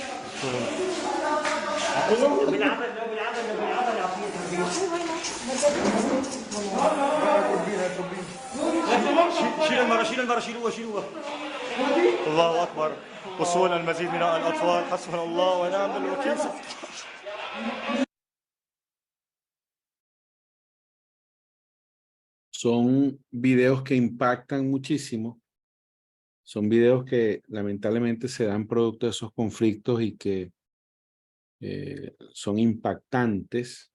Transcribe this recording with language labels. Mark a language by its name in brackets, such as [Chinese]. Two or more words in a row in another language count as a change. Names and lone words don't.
[Arabic] شيل المرة شيلوها. الله أكبر. وصول المزيد من الأطفال. حسبنا الله ونعم الوكيل. [Spanish] Son videos que impactan muchísimo. Son videos que lamentablemente se dan producto de esos conflictos y que son impactantes.